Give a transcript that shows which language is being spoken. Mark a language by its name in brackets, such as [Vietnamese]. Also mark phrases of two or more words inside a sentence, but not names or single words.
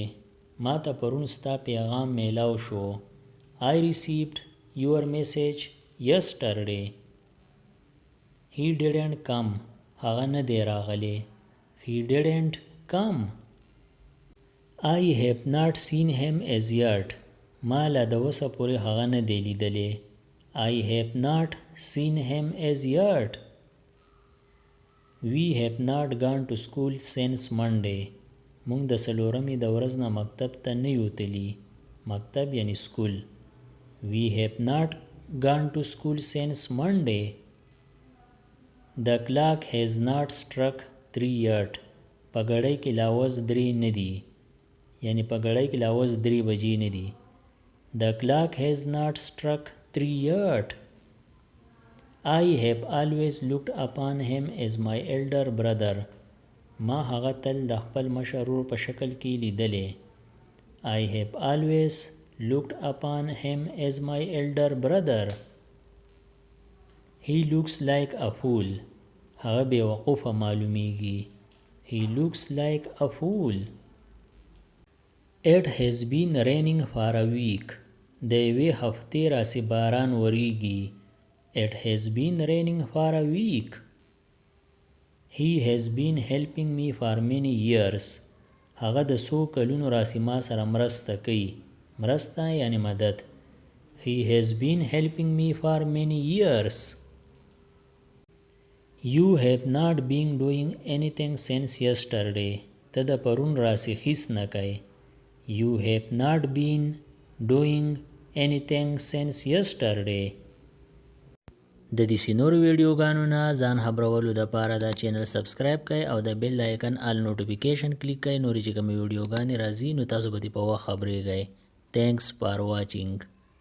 [Pashto] ما ته پرون ستا پیغام میلاو شو. [English] I received your message yesterday. He didn't come. [Pashto] هغه نه دی راغلی. [English] He didn't come. I have not seen him as yet. [Pashto] ما لا د اوسه پورې هغه نه دی لیدلی. [English] I have not seen him as yet. We have not gone to school since Monday. [Pashto] مونږ د څلورمې د ورځ نه مکتب ته نه یو تلي. مکتب یعنی سکول. [English] We have not gone to school since Monday. The clock has not struck 3 yet. [Pashto] په ګړۍ کې لا اوس 3 نه دي. یعنی په ګړۍ کې لا اوس 3 بجې نه دي. [English] The clock has not struck 3 yet. I have always looked upon him as my elder brother. [Pashto] ما هغه تل د خپل مشر ورور په شکل کې لیدلی. [English] I have always looked upon him as my elder brother. He looks like a fool. [Pashto] هغه بې وقوفه معلومیږي. [English] He looks like a fool. It has been raining for a week. [Pashto] د یوې هفتې راسې باران وریږي. [English] It has been raining for a week. He has been helping me for many years. [Pashto] هغه د څو کلونو راسې ما سره مرسته کوي. مرسته یعنی مدد. [English] He has been helping me for many years. You have not been doing anything since yesterday. [Pashto] ته د پرون راسې هیڅ نه کوي. [English] You have not been doing anything since yesterday. [Pashto] د دې نور ویډیوګانو نه ځان خبرولو دپاره دا چینل سبسکرایب کړئ او د [English] bell icon all notification [Pashto] کلیک کړئ. نورې چې کومې ویډیوګانې راځي نو تاسو به دې په وخت خبرېږئ. [English] Thanks for watching.